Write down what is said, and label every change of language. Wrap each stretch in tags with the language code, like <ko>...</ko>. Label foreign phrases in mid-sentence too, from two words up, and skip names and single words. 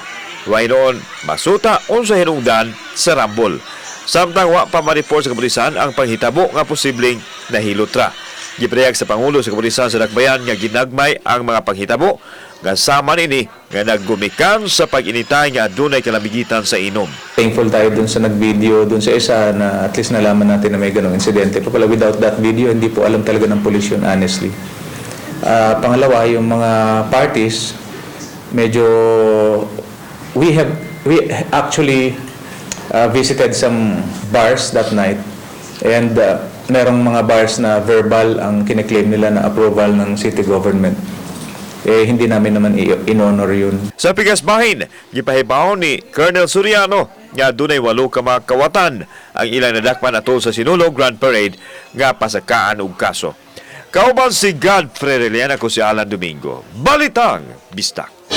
<ceb>Way noon masuta unsa hinungdan sa rambol. Samtang wa pa ma-report sa kapulisan ang panghitabo nga posibleng nahilutra. Gipreyag sa Pangulo sa Kapulisan sa Dakbayan nga ginagmay ang mga panghitabo nga sama nini nga naggumikan sa pag-initay nga adunay kalamigitan sa inom.</ceb> <tl>Thankful tayo dun sa nag-video dun sa isa na</tl> <en>at least</en> <tl>nalaman natin na may ganong insidente. Pero pala</tl> <en>without that video,</en> <tl>hindi po alam talaga ng police yun, honestly. Pangalawa, yung mga parties, medyo</tl> <en>we actually visited some bars that night</en> <tl>and merong mga bars na verbal ang kiniklaim nila na approval ng</tl> <en>city government.</en> <tl>Hindi namin naman in-honor yun.</tl> <ceb>Sa Pigasbahin, gipahibaw ni Colonel Soriano nga dunay 8 ka mga kawatan ang ilang nadakpan atol sa sinulog Grand Parade nga pasakaan og kaso. Kauban si Godfrey Reliana ko si Alan Domingo. Balitang Bistak.</ceb>